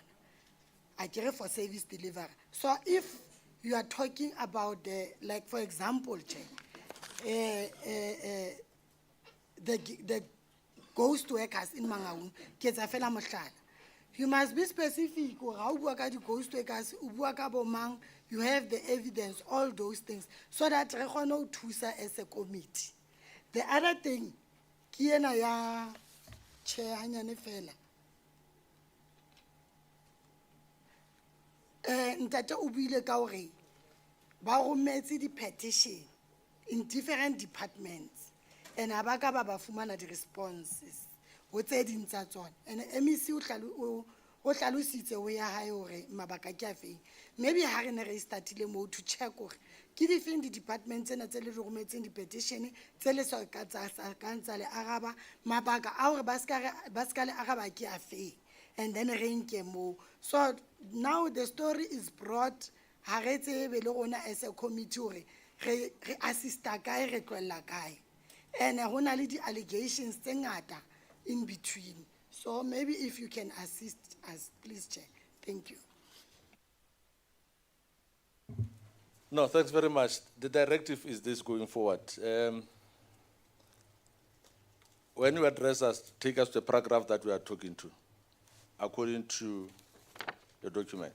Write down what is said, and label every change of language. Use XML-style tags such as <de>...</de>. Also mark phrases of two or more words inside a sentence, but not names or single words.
<en>I care for service delivery. So if you are talking about the, like for example, the ghost workers in Mangaung, you must be specific. Ghost workers, you have the evidence, all those things, so that we can Tusa as a committee. The other thing,</en> <st>Kiena ya Chair hanyane fela. Ntate o buile ka hore ba rometse di petition</st> <en>in different departments,</en> <st>and ha ba ka ba fumana di responses ho tse ding tsa tsona. And MEC o hlalositse ho ya hae hore mabaka ke a feng. Maybe ha re ne re startile mo</st> <en>to check</en> <st>hore ke di feng di departments tsena tse le rometseng di petition tse le sa ka tsa le araba mabaka a hore ba ska le araba ke a feng,</st> <en>and then</en> <st>re nke mo.</st> <en>So now the story is brought,</en> <st>ha re tsebe le rona</st> <en>as a committee</en> <st>hore re assista kae re tlolla kae, and ho na le di allegations tse ngata</st> <en>in between. So maybe if you can assist us, please, Chair. Thank you. No, thanks very much. The directive is this going forward. When you address us, take us to the paragraph that we are talking to, according to your document.</en>